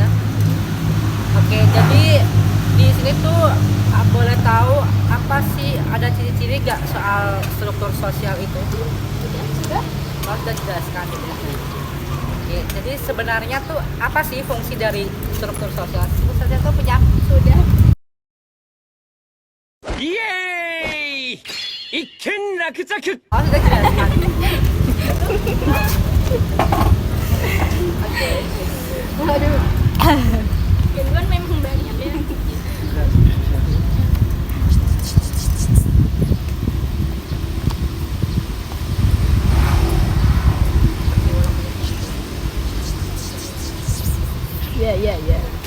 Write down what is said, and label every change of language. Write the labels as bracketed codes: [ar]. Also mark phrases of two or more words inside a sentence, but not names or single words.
[id] Oke, jadi di sini tuh boleh tahu apa sih, ada ciri-ciri gak soal struktur sosial itu? Sudah? Kalau sudah dijelaskan gitu. Oke, jadi sebenarnya tuh apa sih fungsi dari struktur sosial? Struktur sosial tuh punya Sudah. [ja] イエーイ一件落着 [id] Oh, sudah jelaskan. Waduh. Gangguan memang banyak ya. Ya.